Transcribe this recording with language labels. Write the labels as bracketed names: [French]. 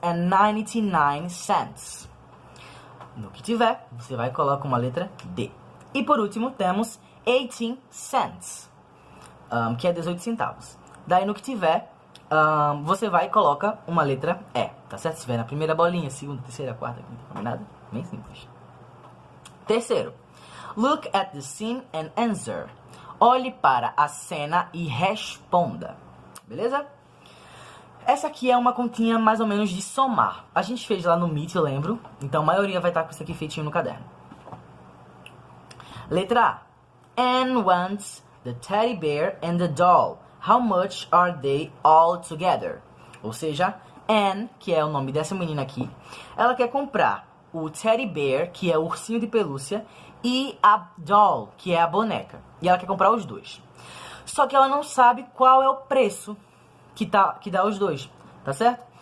[Portuguese] $9.99. No que tiver, você vai colocar uma letra D. E por último, temos 18 cents, que é 18 centavos. Daí no que tiver, você vai e coloca uma letra E, tá certo? Se tiver na primeira bolinha, segunda, terceira, quarta, quinta, combinado? Bem simples. Terceiro, [English] look at the scene and answer. [Portuguese] Olhe para a cena e responda. Beleza? Essa aqui é uma continha mais ou menos de somar. A gente fez lá no Meet, eu lembro. Então a maioria vai estar com isso aqui feitinho no caderno. Letra A. [English] Anne wants the teddy bear and the doll. How much are they all together? [Portuguese] Ou seja, Anne, que é o nome dessa menina aqui, ela quer comprar o teddy bear, que é o ursinho de pelúcia, e a doll, que é a boneca. E ela quer comprar os dois. Só que ela não sabe qual é o preço que dá os dois, tá certo?